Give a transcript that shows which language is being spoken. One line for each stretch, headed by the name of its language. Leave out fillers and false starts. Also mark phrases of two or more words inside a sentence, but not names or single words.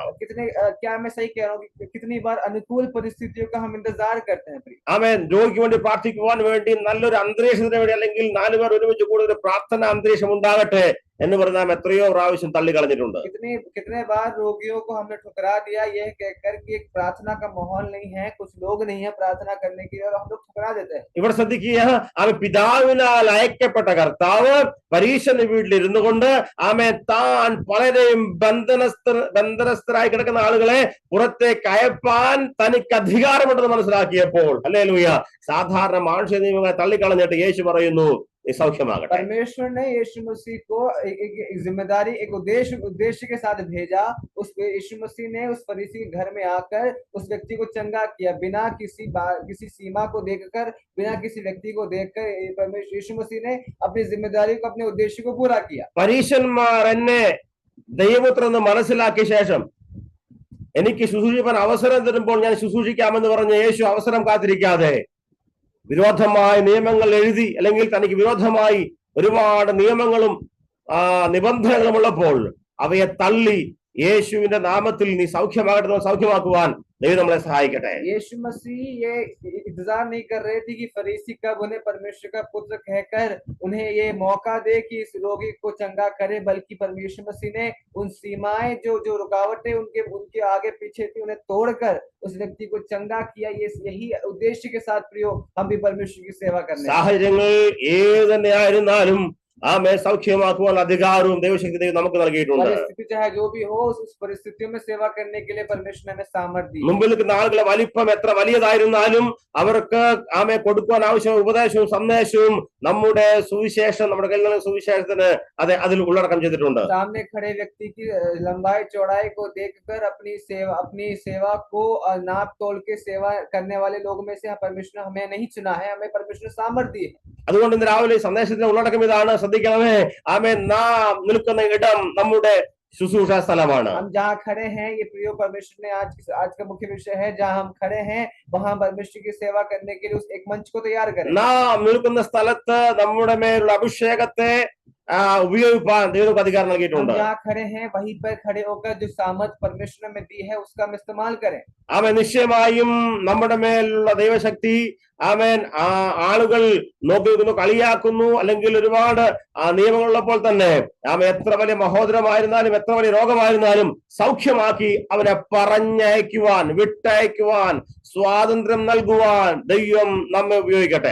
Hindi: क्या मैं सही कह रहा हूँ कि कितनी बार अनुकूल परिस्थितियों का हम इंतजार करते हैं.
Malayalam: ആമേൻ, രോഗിക്ക് വേണ്ടി പ്രാർത്ഥിക്കുവാൻ വേണ്ടി നല്ലൊരു അന്തരീക്ഷത്തിന് വേണ്ടി, അല്ലെങ്കിൽ 4 പേർ ഒരുമിച്ച് കൂടുതൽ പ്രാർത്ഥന അന്തരീക്ഷം ഉണ്ടാകട്ടെ എന്ന് പറഞ്ഞാൽ നാം എത്രയോ പ്രാവശ്യം തള്ളിക്കളഞ്ഞിട്ടുണ്ട്.
Hindi: कितने बार रोगियों को हमने ठुकरा दिया यह कहकर कि एक प्रार्थना का माहौल नहीं है, कुछ लोग नहीं है प्रार्थना करने के लिए, और हम लोग ठुकरा देते हैं.
Malayalam: ഇവിടെ ശ്രദ്ധിക്കുക, അവൻ പിതാവിനാൽ അയക്കപ്പെട്ട കർത്താവ് പരീക്ഷന്റെ വീട്ടിലിരുന്നു കൊണ്ട് ആമേൻ താൻ പലരെയും ബന്ധനസ്ഥരായി കിടക്കുന്ന ആളുകളെ പുറത്തേക്ക് അയപ്പാൻ തനിക്ക് അധികാരമുണ്ടെന്ന് മനസ്സിലാക്കിയപ്പോൾ, ഹല്ലേലൂയ, സാധാരണ മാനുഷിക നിയമങ്ങളെ തള്ളിക്കളഞ്ഞിട്ട് യേശു പറയുന്നു, നീ സൗഖ്യമാകട്ടെ.
Hindi: परमेश्वर ने यीशु मसीह को एक जिम्मेदारी, एक उद्देश्य के साथ भेजा। उस यीशु मसीह ने उस फरीसी के घर में आकर उस व्यक्ति को चंगा किया, बिना किसी सीमा को देखकर, बिना किसी व्यक्ति को देखकर परमेश्वर यीशु मसीह ने अपनी जिम्मेदारी को, अपने उद्देश्य को पूरा किया।
Malayalam: പരീശന്മാർ എന്നെ ദൈവപുത്രനെന്ന് മനസ്സിലാക്കിയ ശേഷം എനിക്ക് ശുശ്രൂഷിക്കാൻ അവസരം തരുമ്പോൾ ഞാൻ ശുശ്രൂഷിക്കാമെന്ന് പറഞ്ഞ യേശു അവസരം കാത്തിരിക്കാതെ വിരോധമായ നിയമങ്ങൾ എഴുതി, അല്ലെങ്കിൽ തനിക്ക് വിരോധമായി ഒരുപാട് നിയമങ്ങളും നിബന്ധനകളും ഉള്ളപ്പോൾ അവയെ തള്ളി യേശുവിന്റെ നാമത്തിൽ നീ സൗഖ്യമാകട്ടെ, സൗഖ്യമാക്കുവാൻ ദൈവം നമ്മളെ സഹായിക്കട്ടെ.
Hindi: यीशु मसीह ये इंतजार नहीं कर रहे थे कि फरीसी कब उन्हें परमेश्वर का पुत्र कहकर उन्हें ये मौका दे कि इस रोगी को चंगा करे, बल्कि परमेश्वर मसीह ने उन सीमाएं, जो रुकावटें उनके आगे पीछे थी, उन्हें तोड़कर उस व्यक्ति को चंगा किया। ये यही उद्देश्य के साथ प्रियो हम भी परमेश्वर की सेवा करने
Malayalam: സാഹചര്യങ്ങൾ ഏത് തന്നെയായിരുന്നാലും ആമേ സൗഖ്യമാക്കുവാൻ അധികാരവും ദൈവശക്തി ദൈവം നമുക്ക് നൽകിയിട്ടുണ്ട്.
Hindi: परिस्थिति चाहे जो भी हो, उस परिस्थितियों में सेवा करने के लिए परमेश्वर ने हमें सामर्थ्य दी।
Malayalam: മുമ്പിൽ നിൽക്കുന്ന ആളുകളെ വലിപ്പം എത്ര വലിയതായിരുന്നാലും അവർക്ക് ആമേ കൊടുക്കുവാൻ ആവശ്യമായ ഉപദേശവും സന്ദേശവും നമ്മുടെ സുവിശേഷം, നമ്മുടെ കയ്യിൽ സുവിശേഷത്തിന് അതിൽ ഉള്ളടക്കം ചെയ്തിട്ടുണ്ട്.
Hindi: सामने खड़े व्यक्ति की लंबाई चौड़ाई को देखकर अपनी सेवा को नाप तोल के सेवा करने वाले लोग में से परमेश्वर हमें नहीं चुना है, हमें परमेश्वर सामर्थ्य दी है।
Malayalam: അതുകൊണ്ട് ഇന്ന് രാവിലെ സന്ദേശത്തിന്റെ ഉള്ളടക്കം ഇതാണ്, ശ്രദ്ധിക്കണമേ. ആമേ നാം നിൽക്കുന്ന ഇടം നമ്മുടെ ശുശ്രൂഷ സ്ഥലമാണ്.
Hindi: हम जहाँ खड़े हैं, ये प्रिय परमेश्वर ने आज का मुख्य विषय है, जहाँ हम खड़े हैं वहाँ परमेश्वर की सेवा करने के लिए उस एक मंच को तैयार करें।
Malayalam: നാം നിൽക്കുന്ന സ്ഥലത്ത് നമ്മുടെ മേലുള്ള അഭിഷേകത്തെ ഉപയോഗിക്കാൻ ദൈവം അധികാരം നൽകിയിട്ടുണ്ട്.
Hindi: जहाँ खड़े हैं वहीं पर खड़े होकर जो सामर्थ परमेश्वर ने दी है उसका हम इस्तेमाल करें।
Malayalam: ആമേൻ. നിശ്ചയമായും നമ്മുടെ മേലുള്ള ദൈവശക്തി ആമേൻ ആളുകൾ നോക്കുന്നു, കളിയാക്കുന്നു, അല്ലെങ്കിൽ ഒരുപാട് നിയമങ്ങളുള്ളപ്പോൾ തന്നെ എത്ര വലിയ മഹോദരമായിരുന്നാലും എത്ര വലിയ രോഗമായിരുന്നാലും സൗഖ്യമാക്കി അവനെ പറഞ്ഞയക്കുവാൻ, വിട്ടയക്കുവാൻ, സ്വാതന്ത്ര്യം നൽകുവാൻ ദൈവം നമ്മെ ഉപയോഗിക്കട്ടെ.